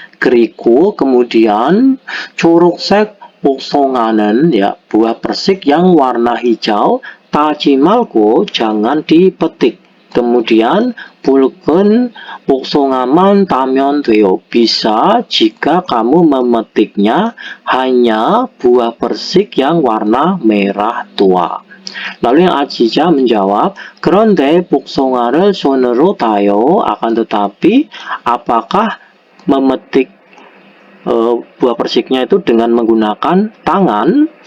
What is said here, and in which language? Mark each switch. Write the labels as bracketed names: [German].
[Korean] 그리고 [Indonesian] kemudian [Korean] 초록색 복숭아는 [Indonesian] ya buah persik yang warna hijau [Korean] 따지 말고 [Indonesian] jangan dipetik. Kemudian [Korean] 붉은 복숭아만 따면 돼요. [Indonesian] Bisa jika kamu memetiknya hanya buah persik yang warna merah tua. Lalu yang Ajicha menjawab, [Korean] 그런데 복숭아를 손으로 따요. [Indonesian] Akan tetapi, apakah memetik buah persiknya itu dengan menggunakan tangan?